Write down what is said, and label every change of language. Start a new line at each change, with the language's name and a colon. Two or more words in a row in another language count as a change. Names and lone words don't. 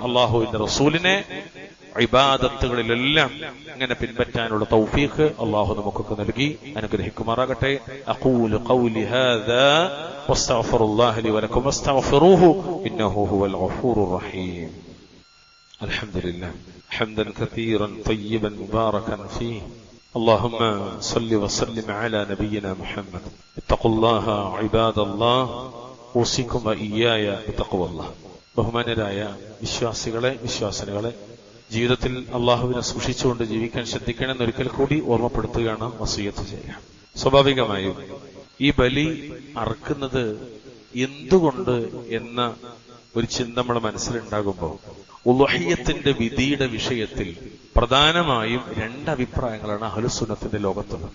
Malayalam: അള്ളാഹുവിന്റെ റസൂലിനെ ഇബാദത്തുകളിലെല്ലാം ഇങ്ങനെ പിൻപറ്റാനുള്ള തൗഫീഖ് അള്ളാഹു നമുക്കൊക്കെ നൽകി അനുഗ്രഹിക്കുമാറാകട്ടെ.
Arabic: أقول قولي هذا وأستغفر الله لي ولكم واستغفروه إنه هو الغفور الرحيم. الحمد لله حمدا كثيرا طيبا مباركا فيه. اللهم صل وسلم على نبينا محمد. اتقوا الله عباد الله. اوصيكم واياي بتقوى الله.
Malayalam: ബഹുമാനരായ വിശ്വാസികളെ, വിശ്വാസിനികളെ, ജീവിതത്തിൽ അള്ളാഹുവിനെ സൂക്ഷിച്ചുകൊണ്ട് ജീവിക്കാൻ ശ്രദ്ധിക്കണമെന്ന് ഒരിക്കൽ കൂടി ഓർമ്മപ്പെടുത്തുകയാണ്, വസിയത്ത് ചെയ്യുക. സ്വാഭാവികമായും ഈ ബലി അറുക്കുന്നത് എന്തുകൊണ്ട് എന്ന ഒരു ചിന്ത നമ്മുടെ മനസ്സിലുണ്ടാകുമ്പോൾ ഉളുഹിയ്യത്തിന്റെ വിധിയുടെ വിഷയത്തിൽ പ്രധാനമായും രണ്ടഭിപ്രായങ്ങളാണ് അഹ്ലുസുന്നത്തിന്റെ ലോകത്തുള്ളത്.